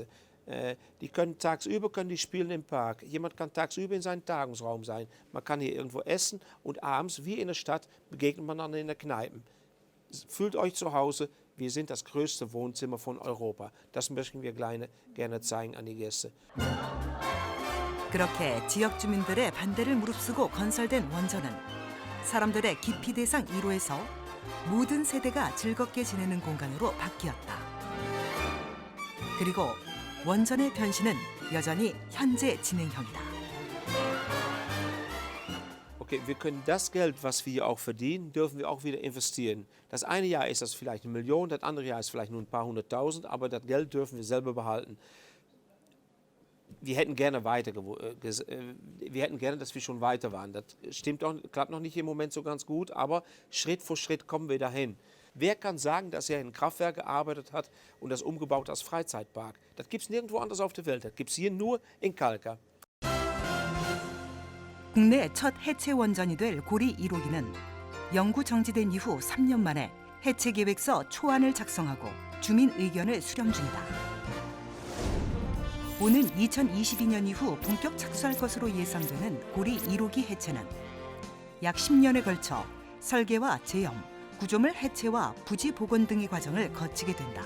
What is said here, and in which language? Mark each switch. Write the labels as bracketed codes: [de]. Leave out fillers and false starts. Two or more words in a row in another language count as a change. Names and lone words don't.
[de] Die können tagsüber spielen im Park. Jemand kann tagsüber in seinem Tagungsraum sein. Man kann hier irgendwo essen und abends, wie in der Stadt, begegnet man dann in der Kneipen. Fühlt euch zu Hause, wir sind das größte Wohnzimmer von Europa. Das möchten wir gerne zeigen an die Gäste. [ko] 그렇게 지역 주민들의 반대를 무릅쓰고 건설된 원전은 사람들의 기피 대상 1호에서 모든 세대가 즐겁게 지내는 공간으로 바뀌었다. 그리고 원전의 변신은 여전히 현재 진행형이다. [de] Okay, wir können das Geld, was wir auch verdienen, dürfen wir auch wieder investieren. Das eine Jahr ist das vielleicht 1 Million, das andere Jahr ist vielleicht nur ein paar hunderttausend, aber das Geld dürfen wir selber behalten. wir hätten gerne wir hätten gerne, dass wir schon weiter waren. Das stimmt auch, klappt noch nicht im Moment so ganz gut, aber Schritt für Schritt kommen wir dahin. Wer kann sagen, dass er in Kraftwerk gearbeitet hat und das umgebaut als Freizeitpark? Das gibt es nirgendwo anders auf der Welt. Das gibt es hier nur in Kalkar. [ko] 국내 첫 해체 원전이 될 고리 1호기는 연구 정지된 이후 3년 만에 해체 계획서 초안을 작성하고 주민 의견을 수렴 중이다. 오는 2022년 이후 본격 착수할 것으로 예상되는 고리 1호기 해체는 약 10년에 걸쳐 설계와 제염, 구조물 해체와 부지 복원 등의 과정을 거치게 된다.